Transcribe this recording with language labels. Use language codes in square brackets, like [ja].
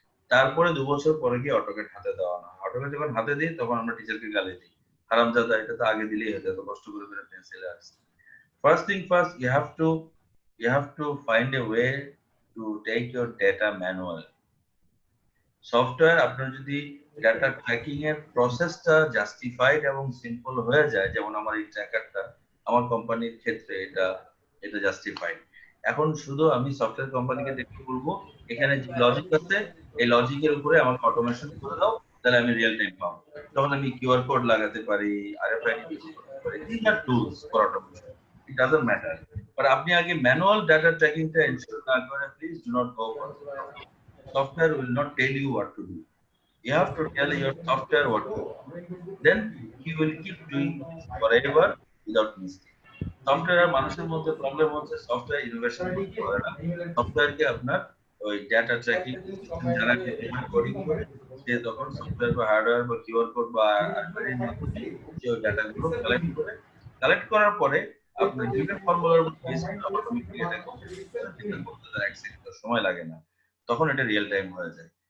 [bn] তারপরে 2 বছর পরে গিয়ে অটোক্যাড হাতে দেওয়া হয়। অটোক্যাড যখন হাতে দিই তখন আমরা টিচারকে গালি দিই, হারামজাদা এটা তো আগে দিলেই হতো, এত কষ্ট করে পেন্সিলে আসছে। [en] First thing first, you have to find a way to take your data manual. [bn] Software আপনার যদি ডাটা ট্র্যাকিং এর প্রসেসটা জাস্টিফাইড এবং সিম্পল হয়ে যায়, যেমন আমার এই ট্র্যাকারটা আমার কোম্পানির ক্ষেত্রে এটা জাস্টিফাইড। এখন শুধু আমি সফটওয়্যার কোম্পানিকে দেখতে বলবো এখানে যে লজিক আছে এই লজিকের উপরে আমাকে অটোমেশন করে দাও, তাহলে আমি রিয়েল টাইম পাবো। তখন আমি কিউআর কোড লাগাতে পারি, আরএফআইডি ইউজ করতে পারি। [en] This are tools for automation, it doesn't matter. But [bn] আপনি আগে ম্যানুয়াল ডাটা ট্র্যাকিংটা এনশিওর না করে [en] Please do not go for software will not tell you what to do. You have to tell your software what to do. Then he will keep doing this forever without mistake. [bn] Software মানুষের মধ্যে problem হচ্ছে software innovation করতে পারে না। সফটওয়্যারকে আপনার ওই data tracking system যারা coding করে সে তখন সফটওয়্যার বা হার্ডওয়্যার বা কিউআর কোড বা আরএফআইডির মাধ্যমে যে ওই ডাটাগুলো কালেক্ট করার পরে আপনার গিভেন ফর্মুলার বেস করে অটোমেটিক্যালি এটা করতে তার 1 সেকেন্ড সময় লাগে না, তখন এটা রিয়েল টাইম হয়ে যায়।